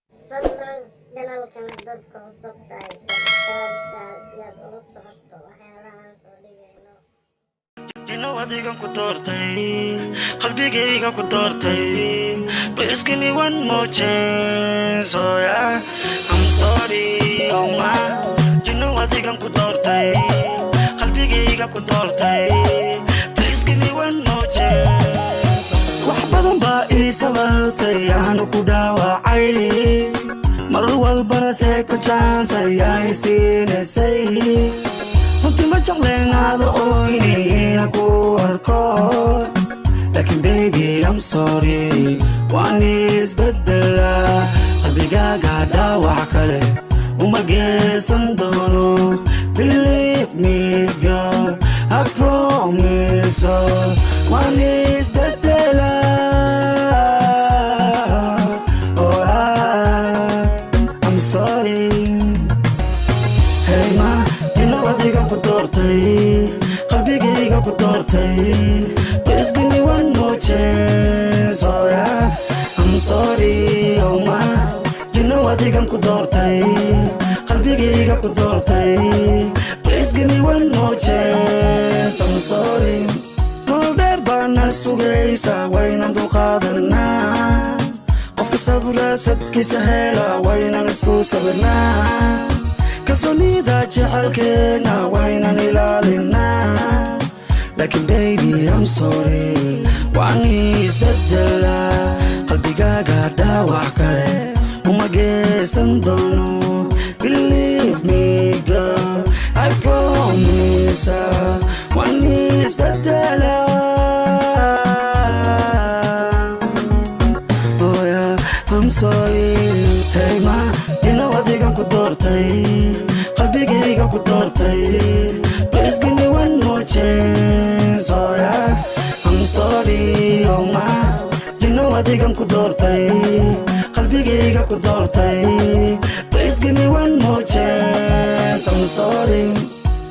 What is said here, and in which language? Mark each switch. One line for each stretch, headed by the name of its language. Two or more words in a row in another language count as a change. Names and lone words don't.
Somali: fadlan janaalkan dadka cusub tahay subscribe si aad ula socoto waxyaalahan soo dhigayno. Adigan ku doortay qalbigayga ku doortay.
English: Please give me one more chance, oh yeah. I'm sorry, oh my.
Somali: Adigan ku doortay qalbigayga ku doortay.
English: Please give me one more chance.
Somali: Wax badan baa ii sababtay aanu ku dhaawacay, mar walbana
English: second chance
Somali: ayaa i siinaysay. Runtii ma jecleen aada ooynayna ku arko, laakiin
English: baby I'm sorry
Somali: waan isbedela. Qalbigaaga dhaawac kale uma geysan doono.
English: Believe me girl, I promise
Somali: waan isbedela.
English: Oh I'm sorry.
Somali: Hey ma, adigan ku doortay qalbigayga ku doortay.
English: Please give me one more chance, oh yeah. I'm sorry, oh my.
Somali: Adigan ku doortay qalbigayga ku doortay.
English: Please give me one more chance, I'm sorry.
Somali: Nolol dheer baana sugaysa waynaan dulqaadanaa. Qofka sabra sadkiisa hela waynaan isku sabirnaa. Kalsoonida jecelkeena waynaan ilaalinaa. Laakiin
English: baby I'm sorry
Somali: waan isbedela. Qalbigaaga dhaawac kale uma geysan doono.
English: Believe me girl, I promise
Somali: waan isbedela.
English: Oh yeah, I'm sorry.
Somali: Hey ma, adigan ku doortay qalbigayga ku doortay.
English: Please give me one more chance, oh yeah. I'm sorry, oh my.
Somali: Adigan ku doortay qalbigayga ku doortay.
English: Please give me one more chance, I'm sorry.